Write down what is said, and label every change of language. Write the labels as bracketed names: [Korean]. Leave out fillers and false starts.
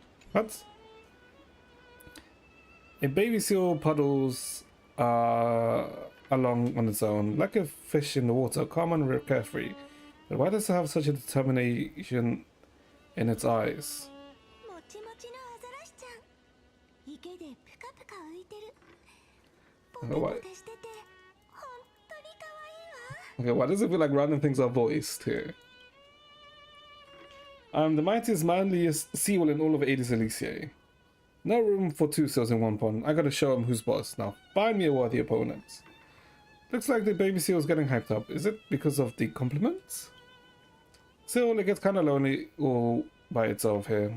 [English] What? A baby seal puddles along on its own, like a fish in the water, calm and carefree. But why does it have such a determination in its eyes? [Japanese] もちもちのアザラシちゃん。池でプカプカ浮いてる。ポテポテしてて、本当に可愛いわ。 [English] Okay, why does it feel like random things are voiced here? I'm the mightiest, manliest seawall in all of Aedes Elysiae. No room for two seals in one pond. I gotta show him who's boss. Now find me a worthy opponent. Looks like the baby seal's getting hyped up. Is it because of the compliments? Still, it gets kinda lonely all by itself here.